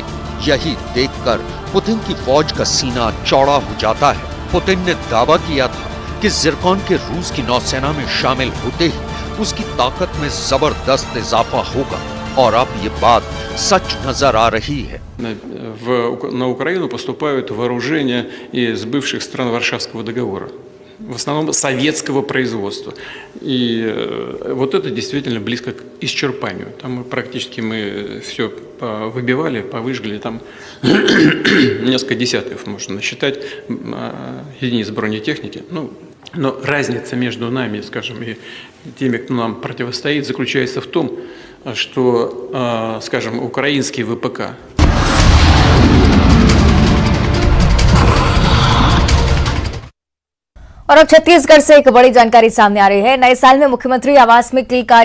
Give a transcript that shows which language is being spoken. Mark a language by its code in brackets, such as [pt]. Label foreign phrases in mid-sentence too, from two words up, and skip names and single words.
[hi] यही देखकर पुतिन की फौज का सीना चौड़ा हो जाता है। पुतिन ने दावा किया था कि ज़िरकॉन के रूस की नौसेना में शामिल होते ही उसकी ताकत में जबरदस्त इजाफा होगा और अब ये बात सच नजर आ रही है। [ru] На Украину поступают вооружения из бывших стран Варшавского договора, в основном советского производства. И вот это действительно близко к исчерпанию. Там практически мы все выбивали, повыжгли, там несколько десятков можно насчитать единиц бронетехники. Но разница между нами, скажем, и теми, кто нам противостоит, заключается в том, что, скажем, украинский ВПК. [hi] और अब छत्तीसगढ़ से एक बड़ी जानकारी सामने आ रही है। नए साल में मुख्यमंत्री आवास में किलकारी